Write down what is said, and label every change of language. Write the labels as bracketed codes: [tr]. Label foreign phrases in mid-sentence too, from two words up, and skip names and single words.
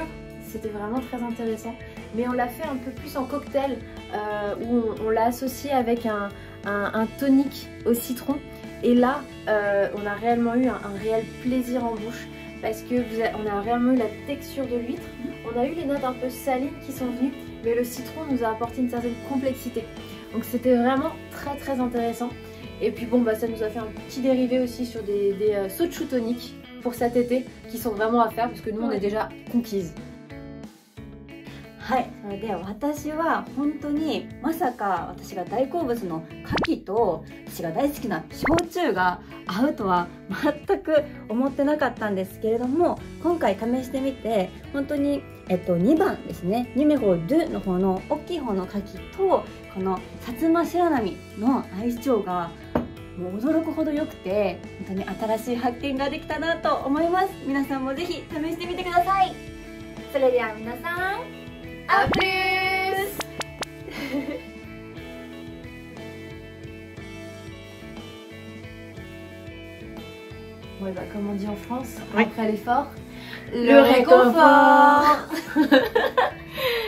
[fr] C'était vraiment très intéressant, mais on l'a fait un peu plus en cocktail où on l'a associé avec un tonic au citron et là on a réellement eu un réel plaisir en bouche parce que on a réellement eu la texture de l'huître, on a eu les notes un peu salines qui sont venues, mais le citron nous a apporté une certaine complexité, donc c'était vraiment très intéressant. Et puis bon bah ça nous a fait un petit dérivé aussi sur des soju toniques pour cet été qui sont vraiment à faire parce que nous on est déjà conquises. [ja] はい、それで私は本当にまさか私が大好物の牡蠣と私が大好きな焼酎が合うとは全く思ってなかったんですけれども、今回試してみて本当に、2番ですね、ニュメホ2の方の大きい方の牡蠣とこの薩摩白波の相性がもう驚くほど良くて、本当に新しい発見ができたなと思います。皆さんもぜひ試してみてください。それでは皆さん [fr] A plus. Ouais bah comme on dit en France, oui. Après l'effort, le réconfort.